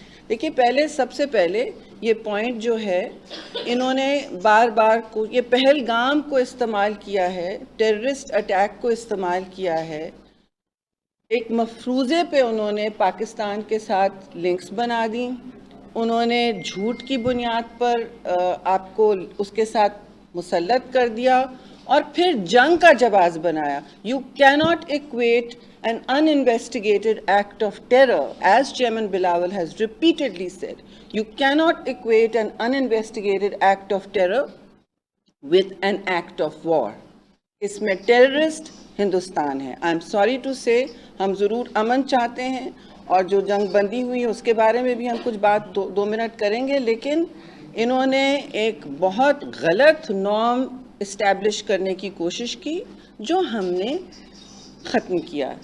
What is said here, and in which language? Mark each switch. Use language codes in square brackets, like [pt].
[ur] دیکھیے سب سے پہلے یہ پوائنٹ جو ہے، انہوں نے بار بار یہ پہلگام کو استعمال کیا ہے، ٹیررسٹ اٹیک کو استعمال کیا ہے. ایک مفروضے پہ انہوں نے پاکستان کے ساتھ لنکس بنا دی. انہوں نے جھوٹ کی بنیاد پر آپ کو اس کے ساتھ مسلط کر دیا اور پھر جنگ کا جواز بنایا. [en] You cannot equate an uninvestigated act of terror, as Chairman Bilawal has repeatedly said. You cannot equate an uninvestigated act of terror with an act of war. [ur] اس میں ٹیررسٹ ہندوستان ہے. [en] I am sorry to say, [ur] ہم ضرور امن چاہتے ہیں اور جو جنگ بندی ہوئی ہے اس کے بارے میں بھی ہم کچھ بات 2 منٹ کریں گے، لیکن انہوں نے ایک بہت غلط نارم اسٹیبلش کرنے کی کوشش کی جو ہم نے ختم کیا.